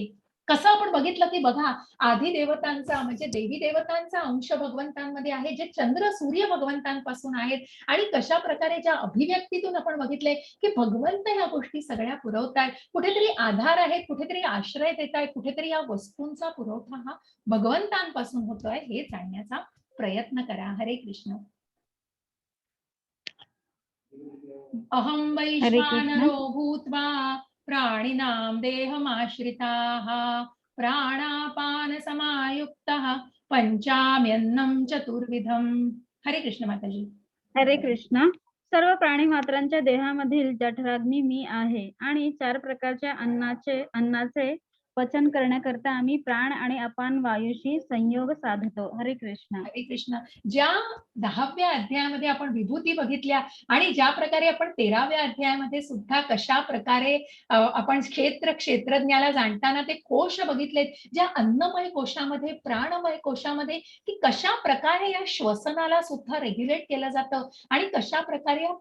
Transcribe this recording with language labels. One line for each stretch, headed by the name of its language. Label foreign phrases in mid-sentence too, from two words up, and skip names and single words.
Marathi: कसं आपण बघितलं की बघा, आधी देवतांचा म्हणजे देवी देवतांचा अंश भगवंतांमध्ये आहे, जे चंद्र सूर्य भगवंतांपासून आहेत. आणि कशा प्रकारे ज्या अभिव्यक्तीतून आपण बघितले की भगवंत ह्या गोष्टी सगळ्या पुरवतायत, कुठेतरी आधार आहेत, कुठेतरी आश्रय देत आहेत, कुठेतरी या वस्तूंचा पुरवठा हा भगवंतांपासून होतोय, हे जाणण्याचा प्रयत्न करा. हरे कृष्ण.
Sanskrit: अहं वैश्वानरो भूत्वा प्राणिनां देहमाश्रिताः प्राणापान समायुक्तः पंचाम्यन्नं चतुर्विधम्.
Marathi: हरे कृष्ण माताजी. हरे कृष्ण. सर्व प्राणी मात्रांच्या देहामधील जठराग्नी मी आहे आणि 4 प्रकारच्या अन्नाचे पचन करण्याकरता आम्ही प्राण आणि अपान वायूशी संयोग साधतो. हरे कृष्ण. हरे कृष्ण. ज्या 10व्या अध्यायामध्ये आपण विभूती बघितल्या आणि ज्या प्रकारे आपण 13व्या अध्यायामध्ये सुद्धा कशा प्रकारे आपण क्षेत्रज्ञाला जाणताना ते कोश बघितलेत, ज्या अन्नमय कोशामध्ये, प्राणमय कोशामध्ये, की कशा प्रकारे या श्वसनाला सुद्धा रेग्युलेट केलं जातं आणि कशा प्रकारे या